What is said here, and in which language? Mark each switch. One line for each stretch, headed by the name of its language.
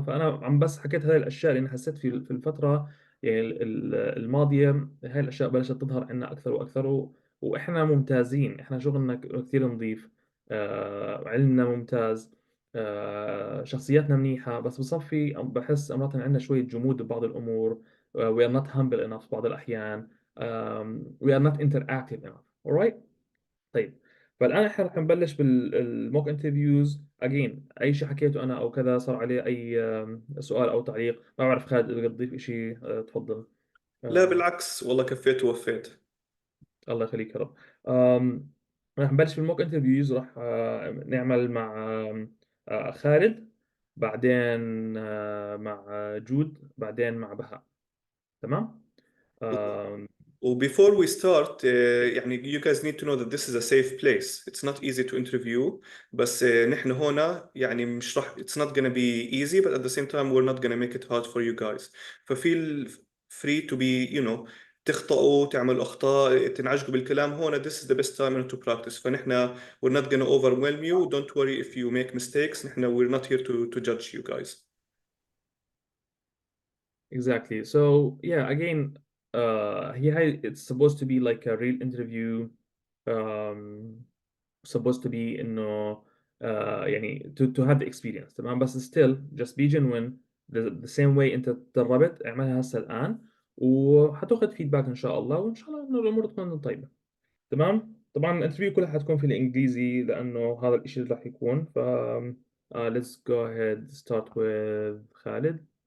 Arabic: فانا عم بس حكيت هاي الاشياء لاني حسيت في الفتره يعني الماضيه هاي الاشياء بلشت تظهر عندنا اكثر واكثر، واحنا ممتازين، احنا شغلنا كثير نظيف، علمنا ممتاز، شخصياتنا منيحه، بس بصفي بحس مرات عندنا شويه جمود ببعض الامور.
English: we are not humble enough
Arabic: بعض الاحيان.
English: we are not interactive enough. alright.
Arabic: طيب، فالان احنا رح نبلش بالموك انترفيوز. اجين اي شيء حكيته انا او كذا صار عليه اي سؤال او تعليق، ما بعرف خالد اذا تضيف شيء تفضل. لا بالعكس والله كفيت ووفيت. الله يخليك يا رب. راح نبلش بالموك انترفيوز. راح نعمل مع خالد، بعدين مع جود، بعدين مع بهاء. تمام. آم،
English: Before we start, يعني you guys need to know that this is a safe place. It's not easy to interview.
Arabic: بس نحن هنا يعني مش راح
English: it's not gonna be easy, but at the same time we're not gonna make it hard for you guys. فfeel free to be, you know,
Arabic: تخطئوا، تعملوا أخطاء، تنعجقوا بالكلام.
English: هنا this is the best time to practice. فنحن we're not gonna overwhelm you. Don't worry if you make mistakes.
Arabic: نحن
English: we're not here to judge you guys. exactly. So yeah, again, it's supposed to be like a real interview. Um, supposed to be
Arabic: إنه يعني
English: to have the experience.
Arabic: تمام.
English: بس still just be genuine the same way
Arabic: أنت تدربت. اعملها هسه الآن وحتاخذ فيدباك إن شاء الله، وإن شاء الله إنه الأمور تكون طيبة. تمام. طبعا الانترفيو كلها حتكون في الإنجليزي لأنه هذا الإشي اللي راح يكون.
English: ف let's go ahead start with خالد.